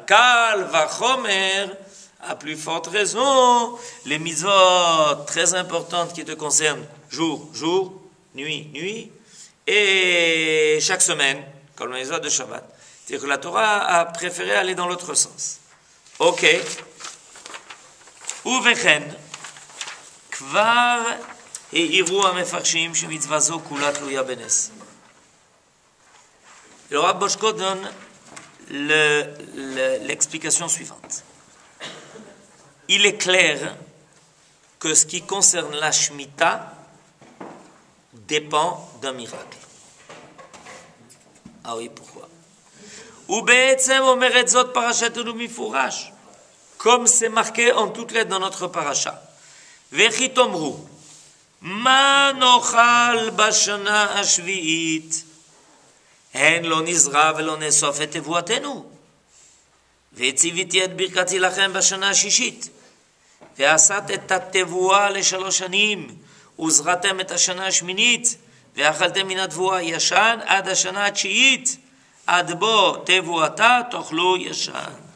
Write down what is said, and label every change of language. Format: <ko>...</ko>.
<fr>Kal vachomer, à plus forte raison, les mitzvot très importantes qui te concernent jour, jour, nuit, nuit, et chaque semaine, comme les mitzvot de Shabbat. C'est-à-dire que la Torah a préféré aller dans l'autre sens. Ok.</fr> <he>ובכן, כבר העירו המפרשים שמצווה זו כולה תלויה בנס.</he> <fr>Le Rav Boshko donne l'explication suivante. Il est clair que ce qui concerne la Shemitah dépend d'un miracle. Ah oui, pourquoi?</fr> <he>ובעצם אומרת זאת פרשתנו מפורש.</he> <fr>Comme c'est marqué en toutes lettres dans notre paracha.</fr> <he>Vechi tomru, ma nochal bashana ashvi'it, hen lo nizra velo nesof et tevuatenu, ve'tziviti et birkati lachem bashana ashishit, ve'asat et התבואה ל3 שנים, וזרעתם את השנה השמינית, ואכלתם מן התבואה ישן עד השנה התשיעית, עד בו תבואתה תאכלו ישן.</he>